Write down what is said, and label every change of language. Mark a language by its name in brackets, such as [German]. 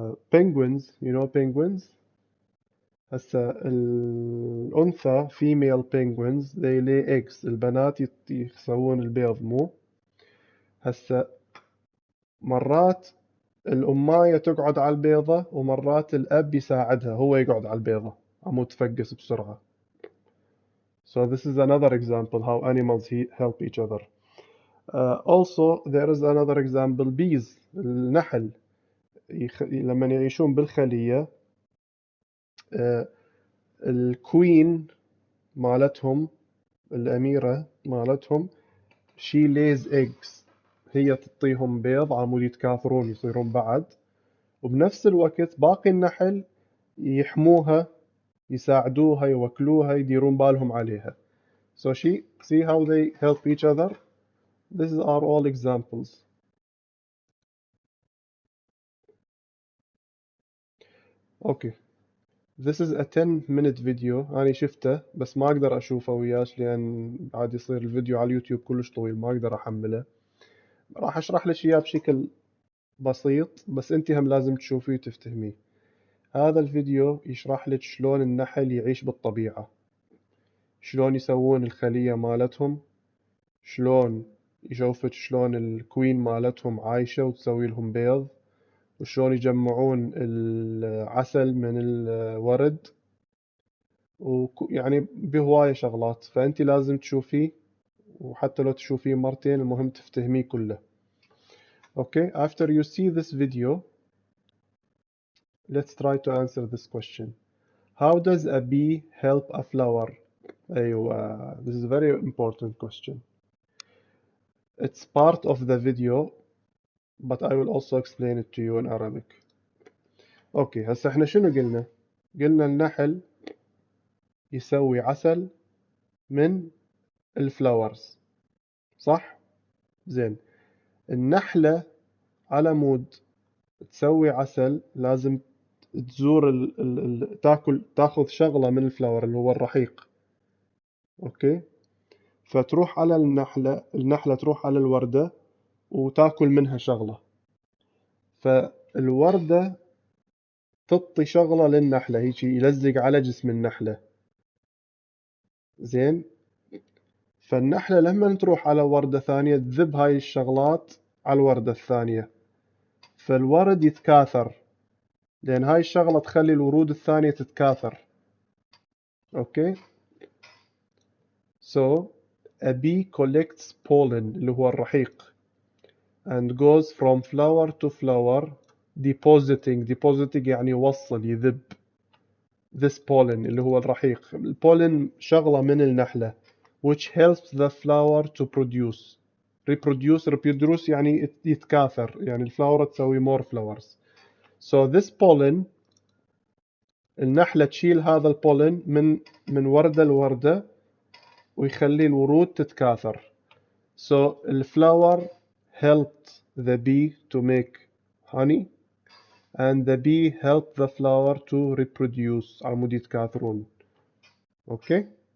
[English] Penguins, you know penguins. [Arabic] هسه الأنثى [English] female penguins they lay eggs. [Arabic] البنات يسوون البيض مو. هسه مرات الأماية تقعد على البيضة ومرات الأب يساعدها هو يقعد على البيضة عمود تفقس بسرعة. [English] So this is another example how animals help each other. Also there is another example bees. [Arabic] النحل لما يعيشون بالخلية الكوين مالتهم، الأميرة مالتهم [English] she lays eggs. [Arabic] هي تعطيهم بيض عمود يتكاثرون يصيرون بعد، وبنفس الوقت باقي النحل يحموها، يساعدوها، يوكلوها، يديرون بالهم عليها. [English] So see how they help each other. These are all examples. Okay. This is a 10-minute video. [Arabic] أنا شفته بس ما أقدر أشوفه وياش لأن عاد يصير الفيديو على اليوتيوب كلش طويل ما أقدر أحمله. راح أشرح لك إياه بشكل بسيط بس أنت هم لازم تشوفيه وتفتهميه. هذا الفيديو يشرح لك شلون النحل يعيش بالطبيعة، شلون يسوون الخلية مالتهم، شلون يشوفك شلون الكوين مالتهم عايشة وتسوي لهم بيض، وشلون يجمعون العسل من الورد، ويعني بهواية شغلات. فأنت لازم تشوفيه، وحتى لو تشوفيه مرتين المهم تفتهميه كله. [English] Okay, after you see this video, let's try to answer this question. How does a bee help a flower? أيوة, this is a very important question. It's part of the video. but I will also explain it to you in Arabic. [Arabic] اوكي هسه احنا شنو قلنا؟ قلنا النحل يسوي عسل من الفلاورز، صح؟ زين، النحلة على مود تسوي عسل لازم تزور تاخذ شغلة من الفلاور اللي هو الرحيق. اوكي، فتروح على النحلة تروح على الوردة وتاكل منها شغلة، فالوردة تعطي شغلة للنحلة، هيك يلزق على جسم النحلة. زين، فالنحلة لما تروح على وردة ثانية تذب هاي الشغلات على الوردة الثانية، فالورد يتكاثر، لأن هاي الشغلة تخلي الورود الثانية تتكاثر. [English] okay, so a bee collects pollen [Arabic] اللي هو الرحيق [English] and goes from flower to flower depositing [Arabic] يعني يوصل يذب [English] this pollen اللي هو الرحيق. [Arabic] البولن شغلة من النحلة [English] which helps the flower to reproduce [Arabic] يعني يتكاثر، يعني الفلاورة تسوي [English] more flowers. so this pollen [Arabic] النحلة تشيل هذا البولن من وردة لوردة ويخلي الورود تتكاثر. [English] so الفلاور helped the bee to make honey and the bee helped the flower to reproduce [Arabic] على مود يتكاثرون. [English] okay.